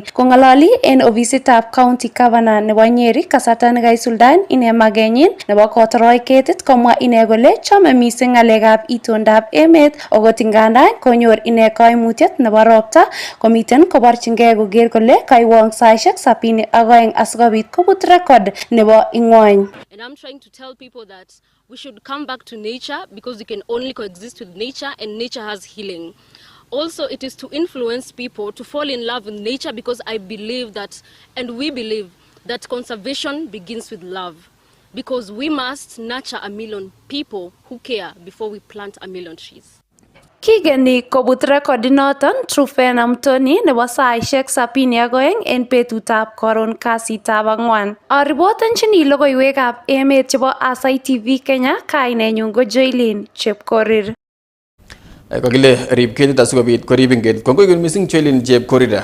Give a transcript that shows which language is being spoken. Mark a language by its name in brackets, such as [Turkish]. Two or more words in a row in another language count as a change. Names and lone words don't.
[Kalenjin] Kong'alali en ofisitab [English] county governor [Kalenjin] nebo Nyeri kasarta nekaisuldaen ine magenyin nebo kotoroch ketit komwa ine kole chome missing ng'alekab itondab emet okot ingandan konyor ine kaimutiet nebo ropta komiten koborchingei koker kole kaiwong saisiek 72 asikobit kobut record nebo ingwony. [English] And I'm trying to tell people that we should come back to nature because we can only coexist with nature, and nature has healing. Also, it is to influence people to fall in love with nature because I believe that, and we believe that conservation begins with love, because we must nurture 1 million people who care before we plant 1 million trees. [Kalenjin] Kigeni kobut rekodinoton Druvena Muthoni nebo saisiek 72 en betutab koron kasitab angwan. Aripotenchini logoiwekab emet chebo Aasai TV Kenya, kainenyun ko Joylin Chepkorir. Kakile rib ketit asikobit koribin ketit. Kongoi missing Joylin Chepkorir.